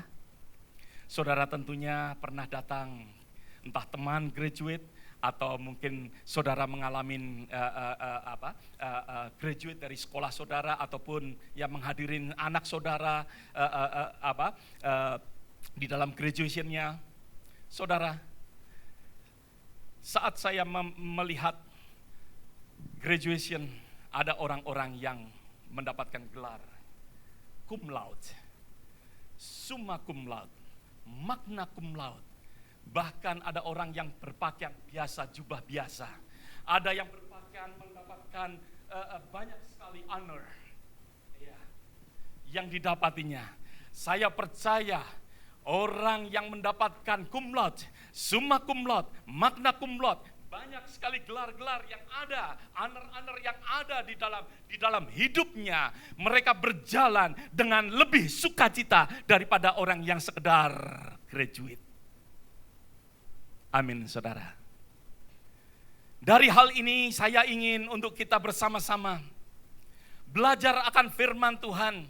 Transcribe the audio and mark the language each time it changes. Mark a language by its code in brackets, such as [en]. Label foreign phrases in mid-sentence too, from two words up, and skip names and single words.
[id] Saudara tentunya pernah datang, entah teman graduate atau mungkin saudara mengalami graduate dari sekolah saudara ataupun yang menghadirin anak saudara di dalam graduationnya. Saudara, saat saya melihat graduation, ada orang-orang yang mendapatkan gelar [la] cum laude, summa cum laude, magna cum laude. [id] Bahkan ada orang yang berpakaian biasa, jubah biasa. Ada yang berpakaian mendapatkan banyak sekali honor yang didapatinya. Saya percaya orang yang mendapatkan [la] cum laude, summa cum laude, magna cum laude, [id] banyak sekali gelar-gelar yang ada, honor-honor yang ada di dalam hidupnya. Mereka berjalan dengan lebih sukacita daripada orang yang sekedar graduate. Amin, saudara. Dari hal ini saya ingin untuk kita bersama-sama belajar akan firman Tuhan.